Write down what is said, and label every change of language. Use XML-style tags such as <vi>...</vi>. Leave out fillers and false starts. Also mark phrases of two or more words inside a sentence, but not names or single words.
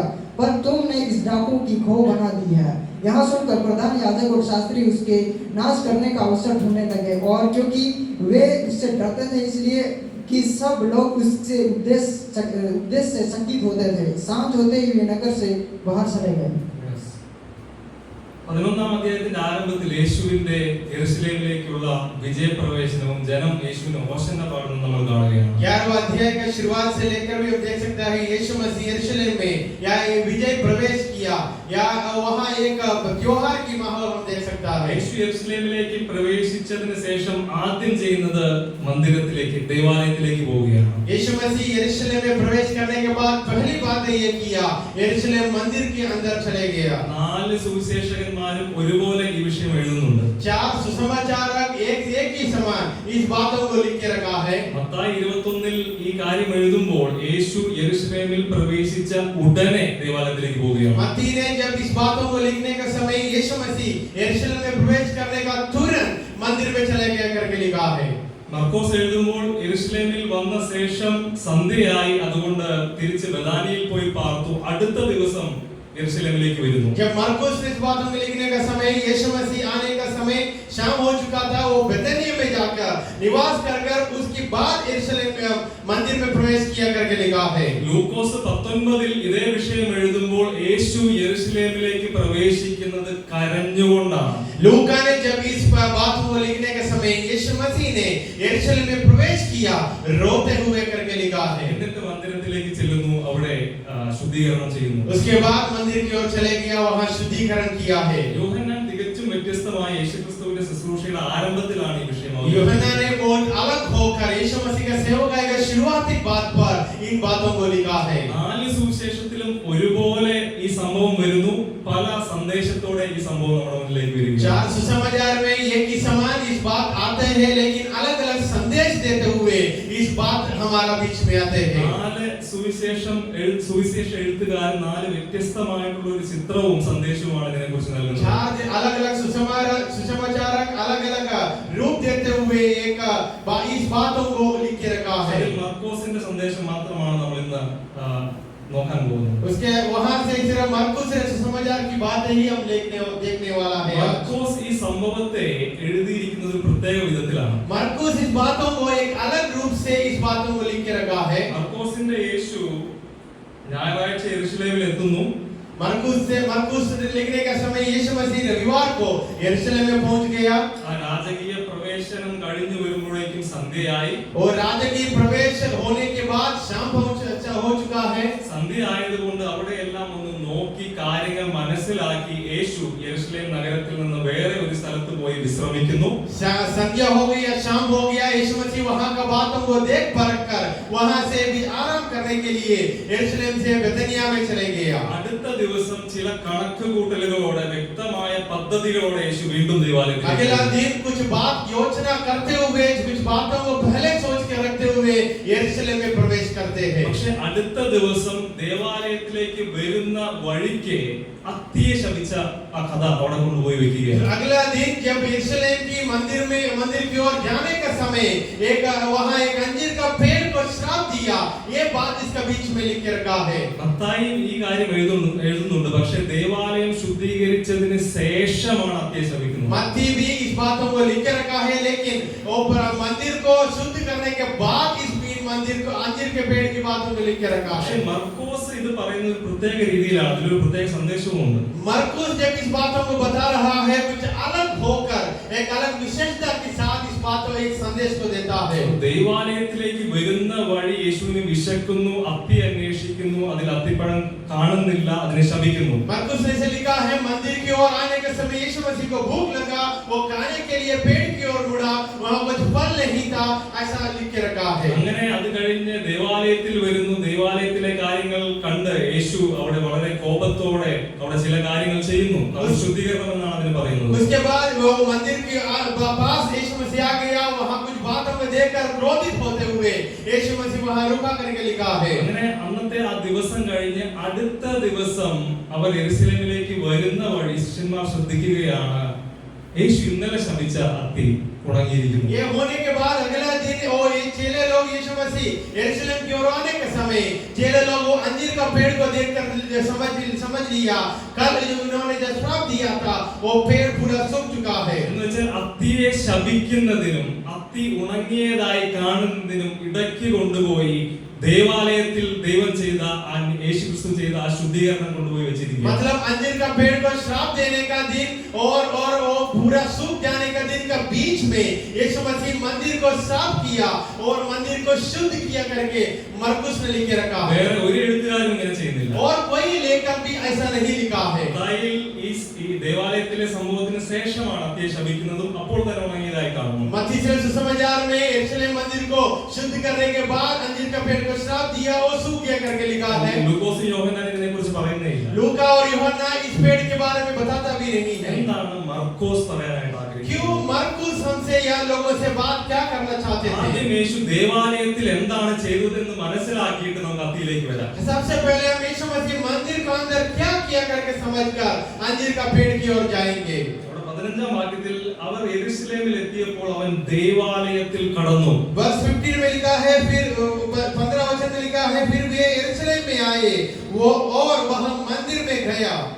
<hi>पर तुमने इस डाकू की खो बना दी है. यहाँ सुनकर प्रधान याजक और शास्त्री उसके नाश करने का अवसर ढूंढने लगे. और क्योंकि वे उससे डरते थे इसलिए कि सब लोग उससे उपदेश से चकित होते थे. सांझ होते ही वे नगर से बाहर चले गए.</hi> <ml>11-ാം അധ്യായത്തിന്റെ ആരംഭത്തിൽ യേശുവിന്റെ യെരൂശലേമിലേക്കുള്ള വിജയപ്രവേശനവും ജനം യേശുവിനെ ഓശന്ന പാടുന്നത് നമ്മൾ കാണുകയാണ്.</ml> <hi>11वां अध्याय के शुरुआत से लेकर भी हम देख सकते हैं यीशु मसीह यरूशलेम में या विजय प्रवेश किया या वहां एक त्योहार की माहौल हम देख सकता है.</hi> <ml>യേശു യെരൂശലേമിലേക്ക് പ്രവേശിച്ചതിന് ശേഷം ആദ്യം ചെയ്യുന്നത് മന്ദിരത്തിലേക്ക് ദേവാലയത്തിലേക്ക് പോവുകയാണ്.</ml> <hi>यीशु मसीह यरूशलेम में प्रवेश करने के बाद पहली बात ये किया, यरूशलेम मंदिर के अंदर चले गया.</hi> <ml>4 സുവിശേഷകന്മാരും ഒരുപോലെ ഈ വിഷയം എഴുതുന്നുണ്ട്.</ml> <hi>4 सुसमाचारक एक ही समान इस बातों को लिख के रखा है.</hi> <ml>മത്തായി 21-ൽ ഈ കാര്യം എഴുതുമ്പോൾ യേശു യെരൂശലേമിൽ പ്രവേശിച്ച ഉടനെ ദേവാലയത്തിലേക്ക് പോവുകയാണ്.</ml> <hi>मत्ती ने जब इस बातों को लिखने का समय यीशु मसीह यरूशलेम में प्रवेश करने का तुरंत मंदिर में चले गया करके लिखा है।</hi> <ml>മർക്കോസ് എഴുതുമ്പോൾ യെരുശലേമിൽ വന്ന ശേഷം സന്ധ്യയായി, അതുകൊണ്ട് തിരിച്ച് ബഥാനിയിൽ പോയി പാർത്തു. അടുത്ത ദിവസം यरूशलेम വരുന്നു.</ml> <hi>जब मरकुस ने इस बातों में लिखने का समय, यीशु मसीह आने का समय शाम हो चुका था, वो बेथानिया में जाकर निवास कर उसके बाद यरूशलेम में मंदिर में प्रवेश किया करके लिखा है।</hi> <ml>ലൂക്കോസ് 19 ഇതേ വിഷയം എഴുതുമ്പോൾ യേശു യെരുശലേമിലേക്ക് പ്രവേശിക്കുന്നത് കരഞ്ഞുകൊണ്ടാണ്.</ml> <hi>लूका ने जब इस बातों को लिखने के समय यीशु मसीह ने यरूशलेम में प्रवेश किया रोते हुए करके लिखा है।</hi> <ml>എന്നിട്ട് മന്ദിരത്തിലേക്ക് ചെല്ലുന്നു, അവിടെ ശുദ്ധീകരണം ചെയ്യുന്നു.</ml> <hi>उसके बाद मंदिर की ओर चले गया, वहां शुद्धिकरण किया है।</hi> <ml>യോഹന്നാൻ തികച്ചും വ്യത്യസ്തമായ യേശുക്രിസ്തുവിന്റെ ശുശ്രൂഷയുടെ ആരംഭത്തിലാണ് ഈ വിഷയം.</ml> <hi>यूहन्ना ने बहुत अलग होकर यीशु मसीह का सेवकाई का शुरुआती बात पर इन बातों को लिखा है।</hi> <ml>4 സുവിശേഷത്തിലും ഒരുപോലെ ഈ സംഭവം വരുന്നു. പല സന്ദേശത്തോടെ ഈ സംഭവം നമ്മുടെ മുന്നിലേക്ക് വരികയാണ്.</ml> <hi>4 सुसमाचार में एक ही समान इस बात आते हैं, लेकिन अलग-अलग संदेश देते हुए इस बात हमारा बीच में आते हैं।</hi> <ml>4 സുവിശേഷ എഴുത്തുകാർ 4 വ്യത്യസ്തമായിട്ടുള്ള ഒരു ചിത്രവും സന്ദേശവുമാണ് ഇതിനെക്കുറിച്ച് നൽകുന്നത്.</ml> <hi>4 अलग-अलग सुसमाचारक अलग-अलग रूप देते हुए एक इस बातों को लिख के रखा है।</hi> <ml>മർക്കോസിന്റെ സന്ദേശം മാത്രമാണ് നമ്മൾ ഇന്ന് നോക്കാൻ പോകുന്നത്.</ml> <hi>उसके वहां से सिर्फ मरकुस से सुसमाचार की बात ही हम देखने वाला है।</hi> <ml>മർക്കോസ് ഈ സംഭവത്തെ എഴുതിയിരിക്കുന്നത് ഒരു പ്രത്യേക വിധത്തിലാണ്.</ml> <hi>मरकुस इस बातों को एक अलग रूप से इस बातों को लिख के रखा है।</hi> <ml>മർക്കോസിന്റെ യേശു ഞായറാഴ്ച യെരുശലേമിൽ എത്തുന്നു.</ml> <hi>मरकुस लिखने का समय यीशु मसीह रविवार को यरूशलेम में पहुंच गया।</hi> <ml>ആ രാജകീയ പ്രവേശനം കഴിഞ്ഞു വരുമ്പോഴേക്കും സന്ധ്യയായി.</ml> <hi>और राजकीय प्रवेश होने के बाद शाम हो चुका है।</hi> <ml>സന്ധ്യ ആയതുകൊണ്ട് അവിടെ എല്ലാം ഒന്ന് നോക്കി കാര്യങ്ങൾ മനസ്സിലാക്കി യേശു യെരുശലേം നഗരത്തിൽ നിന്ന് വേറെ ഒരു സ്ഥലത്ത് പോയി വിശ്രമിക്കുന്നു.</ml> <hi>संध्या हो गई, शाम हो गया, यीशु मसीह वहां का बातों को देख परख कर वहां से भी आराम करने के लिए यरूशलेम से बेथानिया में चले गया।</hi> <ml>അടുത്ത ദിവസം ചില കണക്കുകൂട്ടലുകളോടെ വ്യക്തമായ പദ്ധതികളോടെ യേശു വീണ്ടും ദേവാലയത്തിൽ</ml> <hi>अगला दिन कुछ बात योजना करते हुए, कुछ बातों को पहले सोच के रखते हुए यरूशलेम में प्रवेश करते हैं।</hi> <ml>പക്ഷേ അടുത്ത ദിവസം ദേവാലയത്തിലേക്ക് വരുന്ന വഴിക്ക് അത്തിയെ ശപിച്ച ആ കഥ അവിടെ കൊണ്ടുപോയി വെക്കുകയാണ്.</ml> <hi>अगला दिन जब यरूशलेम की मंदिर की ओर जाने का समय वहां एक अंजीर का पेड़ को श्राप दिया, ये बात इसका बीच में लिख के रखा है।</hi> <ml>മത്തായി ഈ കാര്യം എഴുതുന്നുണ്ട്. പക്ഷേ ദേവാലയം ശുദ്ധീകരിച്ചതിന് ശേഷമാണ് അത്തിയെ ശപിക്കുന്നത്.</ml> <hi>मत्ती भी इस बातों को लिख के रखा है, लेकिन मंदिर को शुद्ध करने के बाद इस मंदिर को अंजीर के पेड़ की बातों को लिख के रखा</hi> <ml>പക്ഷേ</ml> <hi>है।</hi> <ml>മർക്കോസ് ഇത് പറയുന്നത് ഒരു പ്രത്യേക രീതിയിലാണ്. അതിലൊരു പ്രത്യേക സന്ദേശവും ഉണ്ട്.</ml> <hi>मरकुस जब इस बातों को बता रहा है, कुछ अलग होकर एक अलग विशेषता के साथ इस बातों एक संदेश को देता है।</hi> <ml>ദൈവാലയത്തിലേക്ക് വരുന്ന വഴി യേശുവിന് വിശക്കുന്നു, അത്തി അന്വേഷിക്കുന്നു, അതിൽ അത്തിപ്പഴം കാണുന്നില്ല, അതിനെ ശപിക്കുന്നു.</ml> <hi>मरकुस ने ऐसे लिखा है, मंदिर की ओर आने के समय यीशु मसीह को भूख लगा, वो खाने के लिए पेड़ की ओर मुड़ा, वहां कुछ फल नहीं था, ऐसा लिख के रखा है।</hi> <ml>അങ്ങനെ അത് കഴിഞ്ഞ് ദേവാലയത്തിൽ വരുന്നു. ദേവാലയത്തിലെ കാര്യങ്ങൾ കണ്ട് യേശു അവിടെ വളരെ കോപത്തോടെ അവിടെ ചില കാര്യങ്ങൾ ചെയ്യുന്നു. അത് ശുദ്ധീകരണം എന്നാണ് അതിന് പറയുന്നത്.</ml> <hi>उसके बाद वो मंदिर के पास यीशु मसीह आ गया, वहां कुछ बातों में देखकर क्रोधित होते हुए यीशु मसीह वहां रुका करके लिखा है।</hi> <ml>അങ്ങനെ അന്നത്തെ ആ ദിവസം കഴിഞ്ഞ് അടുത്ത ദിവസം അവർ യെരുശലേമിലേക്ക് വരുന്ന വഴി ശിഷ്യന്മാർ ശ്രദ്ധിക്കുകയാണ്, യേശു ഇന്നലെ ശപിച്ച അത്തി ഉണങ്ങിയിരിക്കുന്നു.</ml> <hi>ये होने के बाद अगला दिन ये चेले लोग यीशु मसीह यरूशलेम की ओर आने के समय चेले लोग वो अंजीर का पेड़ को देखकर समझ लिया, कल जो उन्होंने जो श्राप दिया था वो पेड़ पूरा सूख चुका है।</hi> <ml>എന്നുവെച്ചാൽ അത്തിയെ ശപിക്കുന്നതിനും അത്തി ഉണങ്ങിയതായി കാണുന്നതിനും ഇടയ്ക്ക് കൊണ്ടുപോയി ദേവാലയത്തിൽ ദൈവം ചെയ്ത യേശുക്രിസ്തു ചെയ്ത ആ ശുദ്ധീകരണം കൊണ്ടുപോയി വെച്ചിരിക്കുകയാണ്.</ml> <hi>मतलब अंजीर का पेड़ को श्राप देने का दिन और वो पूरा सूख जाने का दिन का बीच में यीशु मसीह मंदिर को साफ किया और मंदिर को शुद्ध किया करके मरकुस ने लिख के रखा है।</hi> <ml>വേറെ ഒരു എഴുത്തുകാരും ഇങ്ങനെ ചെയ്യുന്നില്ല.</ml> <hi>और कोई लेखक भी ऐसा नहीं लिखा है।</hi> <ml>ഈ ദേവാലയത്തിലെ സംഭവത്തിന് ശേഷമാണ് അത്തിയെ ശപിക്കുന്നതും അപ്പോൾ തന്നെ ഉണങ്ങിയതായി കാണുന്നു.</ml> <hi>मत्ती से सुसमाचार में यरूशलेम मंदिर को शुद्ध करने के बाद अंजीर का पेड़ को श्राप दिया और सूख गया करके लिखा है।</hi> <ml>ലൂക്കോസും യോഹന്നാനും ഇതിനെക്കുറിച്ച് പറയുന്നില്ല.</ml> <hi>लूका और यूहन्ना इस पेड़ के बारे में बताता भी नहीं है।</hi> <ml>എന്താണ് മർക്കോസ് പറയാനായിട്ട് ആഗ്രഹിക്കുന്നത്?</ml> <hi>क्यों मरकुस हमसे या लोगों से बात क्या करना चाहते थे?</hi> <ml>ആദ്യം യേശു ദേവാലയത്തിൽ എന്താണ് ചെയ്തതെന്ന് മനസ്സിലാക്കിയിട്ട് നമുക്ക് അത്തിയിലേക്ക് വരാം.</ml> <hi>सबसे पहले हम यीशु मसीह मंदिर के अंदर क्या किया करके करके समझकर अंजीर का पेड़ की ओर जाएंगे।</hi> <ml>അവിടെ 15-ാം വാക്യത്തിൽ അവർ യെരുശലേമിൽ എത്തിയപ്പോൾ അവൻ ദേവാലയത്തിൽ കടന്നു.</ml> <hi>वर्ष 15 में लिखा है, फिर 15 वचन में लिखा है, फिर वे यरूशलेम में आए वो और वह मंदिर में गया।</hi>